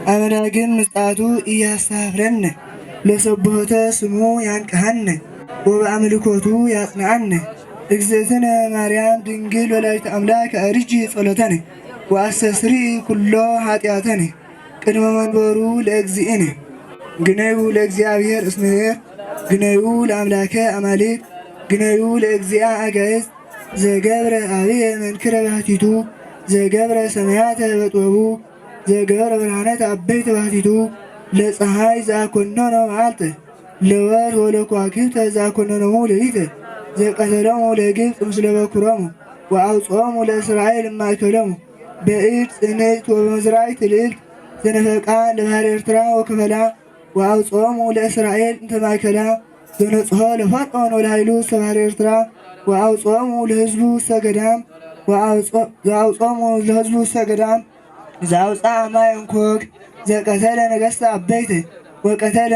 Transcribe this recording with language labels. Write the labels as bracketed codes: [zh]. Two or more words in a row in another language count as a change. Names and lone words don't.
[gez] አምላክን ምጽአቱ እያሳፍረን ለሰብሖተ ስሙ ያንቅሐን ወበአምልኮቱ ያጽንዓን እግዝእትነ ማርያም ድንግል ወላዲተ አምላክ አርጂ ጸሎተነ ወአስተስሪ ኩሎ ኃጢአተነ ቅድመ መንበሩ ለእግዚእነ ግነዩ ለእግዚአብሔር እስመሔር ግነዩ ለአምላከ አማልክት ግነዩ ለእግዚአ አጋዕዝት ዘገብረ አብየ መንክረ ባህቲቱ ዘገብረ ሰማያተ በጥበቡ ዘገብረ ብርሃናት አበይተ ባህቲቱ ለፀሐይ ዘአኮነነ መዓልተ ለወር ወለከዋክብተ ዘአኮነኖሙ ሌሊተ ዘቀተሎሙ ለግብፅ ምስለ በኵሮሙ ወአውፅኦሙ ለእስራኤል እማእከሎሙ በእድ ጽንዕት ወበመዝራዕት ልዕልት ዘነፈቃ ለባሕረ ኤርትራ ወከፈላ ወአውፅኦሙ ለእስራኤል እንተ ማእከላ ዘነጽሖ ለፈርዖን ወለኃይሉ ውስተ ባሕረ ኤርትራ ወአውፅኦሙ ለሕዝቡ ውስተ ገዳም ዘአውፅኦሙ ለሕዝቡ ውስተ ገዳም ዘአውፅአ ማየ እንኮክ ዘቀተለ ነገሥተ አበይተ ወቀተለ